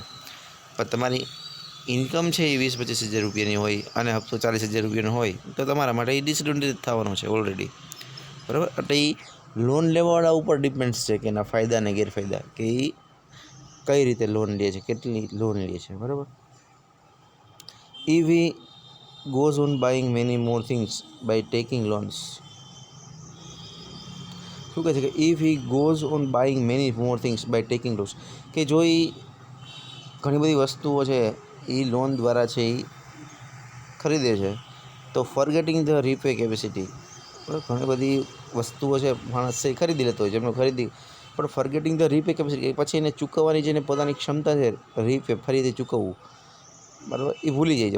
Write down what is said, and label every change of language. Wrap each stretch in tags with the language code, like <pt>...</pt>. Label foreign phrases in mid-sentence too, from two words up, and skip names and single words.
<gu>પણ તમારી ઇન્કમ છે એ 20-25,000 રૂપિયાની હોય અને હપ્તો 40,000 રૂપિયાનો હોય, તો તમારા માટે એ ડિસએડવાન્ટેજ થવાનો છે ઓલરેડી, બરાબર. એટલે એ લોન લેવાવાળા ઉપર ડિપેન્ડ્સ છે કે એના ફાયદા અને ગેરફાયદા, કે એ કઈ રીતે લોન લે છે, કેટલી લોન લે છે, બરાબર.</gu> <en>if he goes on buying many more things by taking loans,</en> <gu>શું કહે છે કે</gu> <en>if he goes on buying many more things by taking loans,</en> <gu>કે જો એ ઘણી બધી વસ્તુઓ છે એ લોન દ્વારા છે એ ખરીદે છે, તો</gu> <en>forgetting the repay capacity,</en> <gu>ઘણી બધી વસ્તુઓ છે માણસ છે એ ખરીદી લેતો હોય છે, એમનો ખરીદી, પણ</gu> <en>forgetting the repay capacity,</en> <gu>પછી એને ચૂકવવાની જેને પોતાની ક્ષમતા છે રીપે ફરીથી ચૂકવવું, બરાબર, એ ભૂલી જાય છે.</gu>